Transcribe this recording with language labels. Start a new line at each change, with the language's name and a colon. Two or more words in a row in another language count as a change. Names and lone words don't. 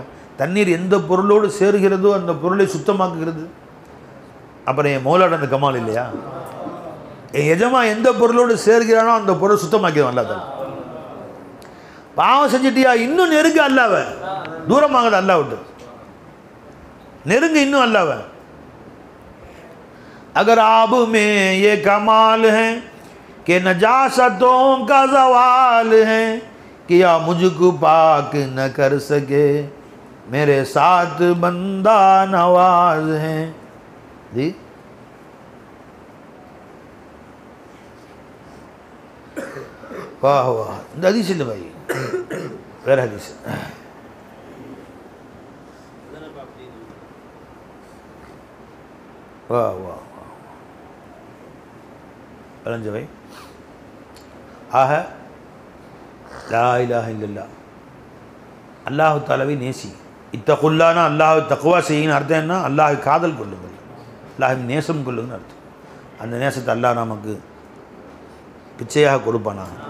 Tamil: தண்ணீர் எந்த பொருளோடு சேருகிறதோ அந்த பொருளை சுத்தமாக்குகிறது. அப்புறம் என் மௌலாட அந்த கமால் இல்லையா? என் எஜமா எந்த பொருளோடு சேர்கிறானோ அந்த பொருள் சுத்தமாக்கிடும். அல்லாஹ் பாவம் செஞ்சிட்டியா இன்னும் நெருங்க அல்லாஹ்வ, தூரமாகுது அல்லாஹ் விட்டு நெருங்க இன்னும் அல்லாஹ்வ.
Urdu: اگر آب میں یہ کمال ہے کہ نجاستوں کا زوال ہے، کیا مجھکو پاک نہ کر سکے میرے ساتھ بندہ نواز ہے. جی واہ واہ.
Tamil: இந்த ஹதீஸ் இல்லை भाई, வேற ஹதீஸ்.
Urdu: واہ واہ ارنج بھائی.
Tamil: ஆக
Arabic: لا إله إلا الله
Tamil: அல்லாஹ் தஆலாவை நேசி. இத்தகுல்லானா அல்லாஹ் தக்வா செய்யுன்னு அர்த்தம் என்ன? அல்லாஹ் காதல் கொள்ளுங்கள், அல்லாஹ் நேசம் கொள்ளுங்கன்னு அர்த்தம். அந்த நேசத்தை அல்லாஹ் நமக்கு பிச்சையாக கொடுப்பானா.